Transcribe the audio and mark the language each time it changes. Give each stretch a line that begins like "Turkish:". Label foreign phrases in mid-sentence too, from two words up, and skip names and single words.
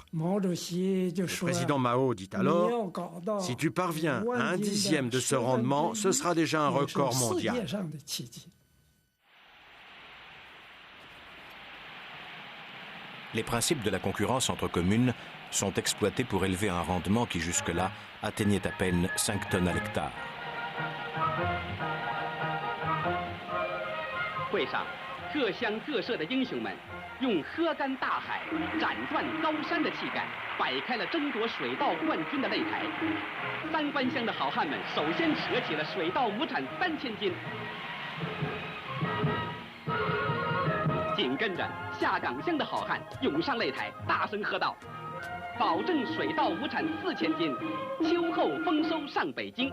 French: Le président Mao dit alors « Si tu parviens à 1/10 de ce rendement, ce sera déjà un record mondial ». Les principes de la concurrence entre communes sont exploités pour élever un rendement qui jusque-là atteignait à peine 5 tonnes à l'hectare.
Chinese: 会上，各乡各社的英雄们用喝干大海、斩断高山的气概，摆开了争夺水稻冠军的擂台。三关乡的好汉们首先扯起了水稻亩产3000斤，紧跟着下岗乡的好汉涌上擂台，大声喝道：“保证水稻亩产4000斤，秋后丰收上北京。”